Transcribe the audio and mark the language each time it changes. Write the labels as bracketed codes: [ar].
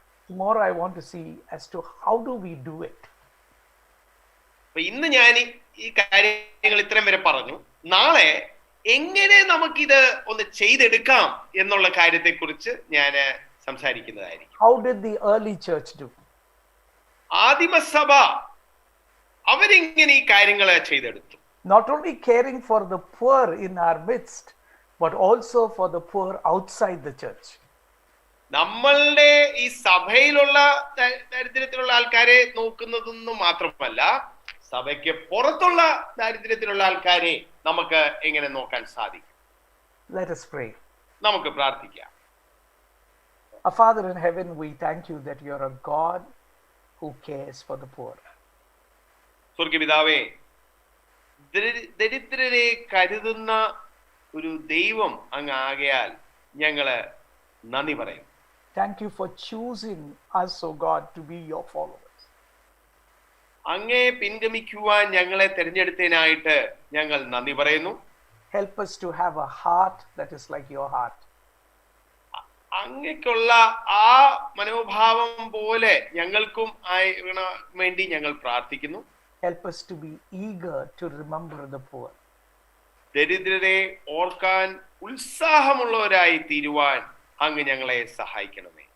[en] Tomorrow I want to see as to how do we do it. [ml] ഇന്ന് ഞാൻ ഈ കാര്യങ്ങൾ ഇത്രയും വരെ പറഞ്ഞു. നാളെ എങ്ങനെ നമുക്കിത് ഒന്ന് ചെയ്തെടുക്കാം എന്നുള്ള കാര്യത്തെക്കുറിച്ച് ഞാൻ സംസാരിക്കുന്നതായിരിക്കും. [en] How did the early church do? [ml] ആദിമസഭ അവരെങ്ങനെ ഈ കാര്യങ്ങൾ ചെയ്തെടുത്തു? [en] Not only caring for the poor in our midst, but also for the poor outside the church. [ml] നമ്മളുടെ ഈ സഭയിലുള്ള ദരിദ്രത്തിലുള്ള ആൾക്കാരെ നോക്കുന്നതൊന്നും മാത്രമല്ല, സഭയ്ക്ക് പുറത്തുള്ള ദാരിദ്ര്യത്തിലുള്ള ആൾക്കാരെ നമുക്ക് എങ്ങനെ നോക്കാൻ സാധിക്കും? [en] Let us pray. [ml] നമുക്ക് പ്രാർത്ഥിക്കാം. [en] Our Father in heaven, we thank you that you are a God who cares for the poor. [ml] സ്വർഗ്ഗപിതാവേ, ദരിദ്രരെ കരുതുന്ന ഒരു ദൈവം അങ്ങ് ആകയാൽ ഞങ്ങള് നന്ദി പറയും. [en] Thank you for choosing us, O God, to be your followers. [ml] അങ്ങയെ പിൻഗമിക്കുവാൻ ഞങ്ങളെ തിരഞ്ഞെടുത്തതിനായിട്ട് ഞങ്ങൾ നന്ദി പറയുന്നു. [en] Help us to have a heart that is like your heart. [ml] അങ്ങയ്ക്കുള്ള ആ മനോഭാവം പോലെ ഞങ്ങൾക്കും വേണ്ടി ഞങ്ങൾ പ്രാർത്ഥിക്കുന്നു. [en] Help us to be eager to remember the poor. [ml] ദരിദ്രരെ ഓർക്കാൻ ഉത്സാഹമുള്ളവരായി തീരുവാൻ അങ്ങ് ഞങ്ങളെ സഹായിക്കണമേ.